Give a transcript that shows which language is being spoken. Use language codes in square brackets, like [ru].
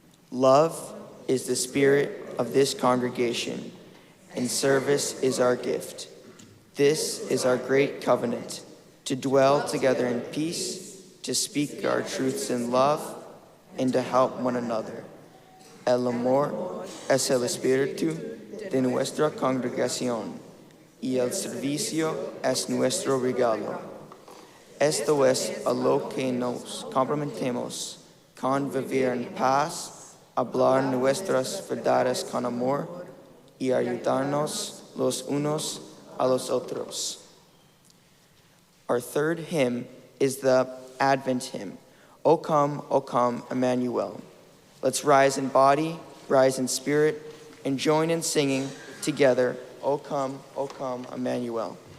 [en] Love is the spirit of this congregation, and service is our gift. This is our great covenant, to dwell together in peace, to speak our truths in love, and to help one another. [es] El amor es el espíritu de nuestra congregación, y el servicio es nuestro regalo. Esto es a lo que nos comprometemos, con vivir en paz, hablar nuestras verdades con amor, y ayudarnos los unos a los otros. [en] Our third hymn is the Advent hymn, O come, Emmanuel. Let's rise in body, rise in spirit, and join in singing together, O come, Emmanuel.